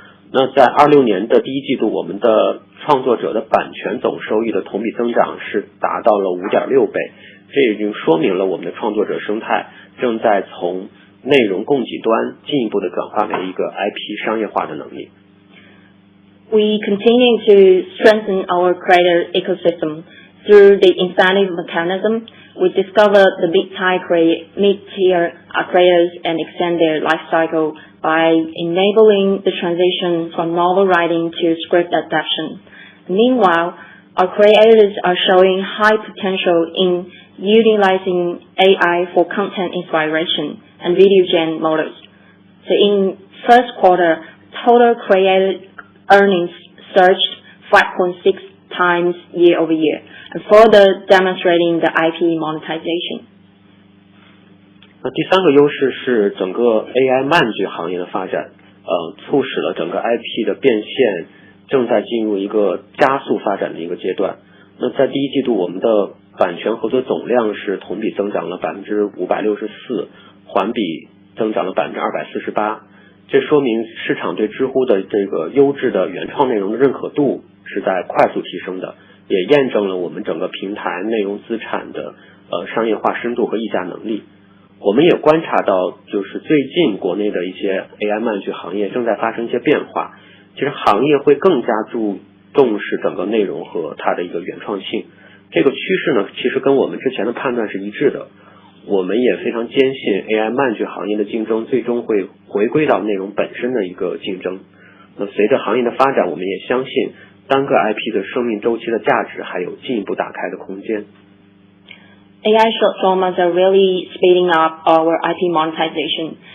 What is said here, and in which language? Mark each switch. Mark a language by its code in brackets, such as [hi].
[zh] 那在26年的第1季度，我们的创作者的版权总收益的同比增长是达到了5.6倍，这已经说明了我们的创作者生态正在从内容供给端进一步的转化为一个 IP 商业化的能力。 [en] We continue to strengthen our creator ecosystem through the incentive mechanism. We discover the mid-tier creators and extend their life cycle by enabling the transition from novel writing to script adaptation. Meanwhile, our creators are showing high potential in utilizing AI for content inspiration and video gen models. So in first quarter, total created earnings surged 5.6 times year over year, and further demonstrating the IP monetization. [zh] 那第3个优势是整个 AI 慢剧行业的发展，促使了整个 IP 的变现正在进入一个加速发展的一个阶段。那在第1季度，我们的版权合作总量是同比增长了564%，环比增长了248%。这说明市场对知乎的这个优质的原创内容的认可度是在快速提升的，也验证了我们整个平台内容资产的商业化深度和议价能力。我们也观察到，就是最近国内的一些 AI 慢剧行业正在发生一些变化，其实行业会更加重视整个内容和它的一个原创性。这个趋势呢，其实跟我们之前的判断是一致的。我们也非常坚信 AI 慢剧行业的竞争最终会回归到内容本身的一个竞争。那随着行业的发展，我们也相信单个 IP 的生命周期的价值还有进一步打开的空间。 [en] AI short dramas are really speeding up our IP monetization.